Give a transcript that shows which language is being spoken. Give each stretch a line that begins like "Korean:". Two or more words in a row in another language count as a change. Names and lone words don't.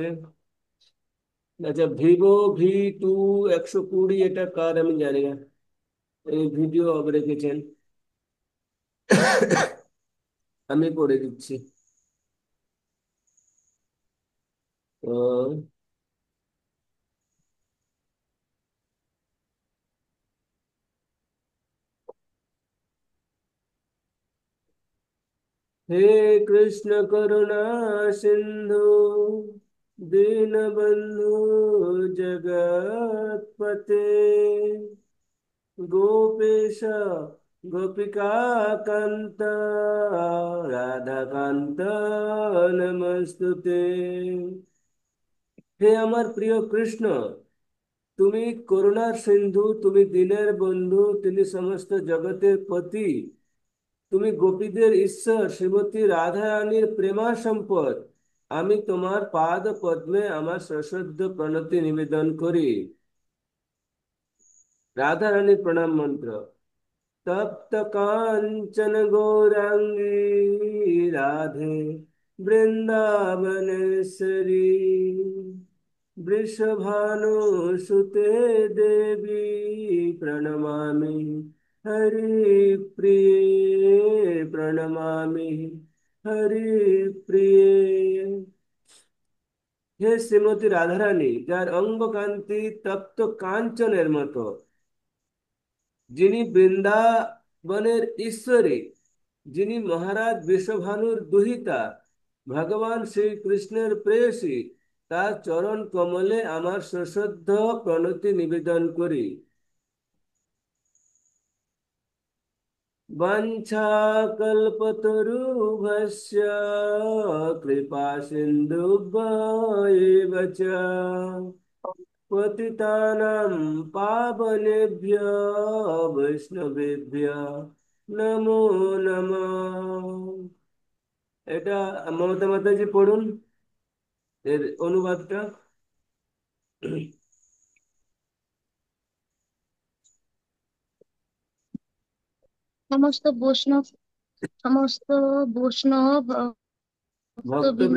Bangla: আচ্ছা, ভিভো V2 120, এটা কার আমি জানি না। এই ভিডিও রেখেছেন, আমি পড়ে দিচ্ছি। আহ,
Sanskrit: हे कृष्ण करुणा सिंधु, दीनबंधु जगतपते, गोपेश गोपिका कांत, राधा कांत नमस्तुते।
Bangla: হে আমার প্রিয় কৃষ্ণ, তুমি করুণার সিন্ধু, তুমি দীনের বন্ধু, তুমি সমস্ত জগতের পতি, তুমি গোপীদের ঈশ্বর, শ্রীমতী রাধা রানীর প্রেমা সম্পদ। আমি তোমার পাদ পদ্মে আমার সশ্রদ্ধ প্রণতি নিবেদন করি। রাধা রানীর প্রণাম মন্ত্র।
Sanskrit: তপ্ত কাঞ্চন গৌরাঙ্গী রাধে বৃন্দাবনেশ্বরী, वृषभानुसुते देवी प्रणमामि, हरिप्रिये प्रणमामि, हरिप्रिये।
Bangla: হে শ্রীমতী রাধারানী, যার অঙ্গ কান্তি তপ্ত কাঞ্চনের মতো, যিনি বৃন্দাবনের ঈশ্বরী, যিনি মহারাজ বৃষভানুর দুহিতা, ভগবান শ্রীকৃষ্ণের প্রেয়সী, তার চরণ কমলে আমার সশ্রদ্ধ প্রণতি নিবেদন করি।
Sanskrit: वंशाकल्पतरुभ्यश्च कृपा सिन्धुभ्यैव च पतितानां पावनेभ्यो वैष्णवेभ्यो नमो नमः।
Bangla: এটা মমতা মাতাজি পড়ুন এর অনুবাদটা। সমস্ত বৈষ্ণব সমস্ত বৈষ্ণব ভক্তবৃন্দ